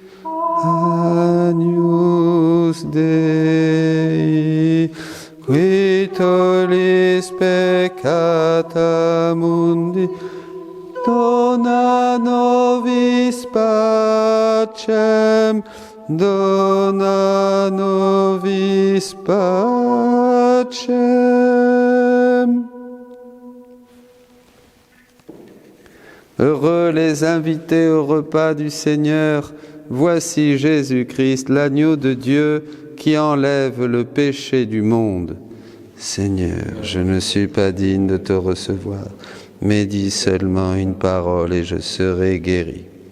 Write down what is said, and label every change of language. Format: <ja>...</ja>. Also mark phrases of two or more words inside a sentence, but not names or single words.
<la>Agnus Dei, qui tollis peccata mundi, dona nobis pacem, dona nobis pacem.</la> <fr>Heureux les invités au repas du Seigneur. Voici Jésus-Christ, l'agneau de Dieu qui enlève le péché du monde. Seigneur, je ne suis pas digne de te recevoir, mais dis seulement une parole et je serai guéri.</fr>